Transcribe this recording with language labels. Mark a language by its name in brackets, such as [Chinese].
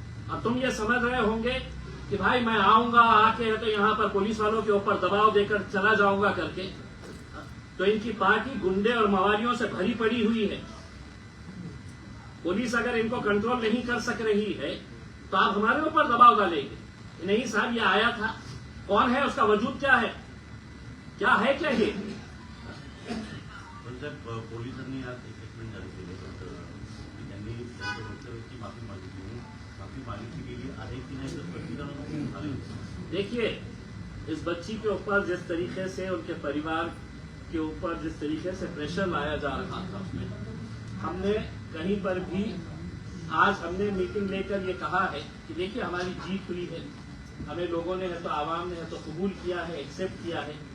[Hindi] अब तुम ये समझ रहे होंगे कि भाई मैं आऊंगा, आके है तो यहां पर पुलिस वालों के ऊपर दबाव देकर चला जाऊंगा करके, तो इनकी पार्टी गुंडे और मवालियों से भरी पड़ी हुई है। पुलिस अगर इनको कंट्रोल नहीं कर सक रही है तो आप हमारे ऊपर दबाव डालेंगे? नहीं साहब, ये आया था, कौन है, उसका वजूद क्या है, क्या है क्या ये? [Marathi] पोलिसांनी आज स्टेटमेंट जारी केलं, त्यांनी त्यांच्या वक्तव्याची माफी मागितली, माफी मागितली गेली आहे की नाही तर प्रतिक्रिया आली होती। [Hindi] देखिए, इस बच्ची के ऊपर जिस तरीके से उनके परिवार के ऊपर जिस तरीके से प्रेशर लाया जा रहा था, उसमें हमने कहीं पर भी आज हमने मीटिंग लेकर ये कहा है कि देखिए हमारी जीत हुई है, हमें लोगों ने है तो आवाम ने है तो कबूल किया है, एक्सेप्ट किया है।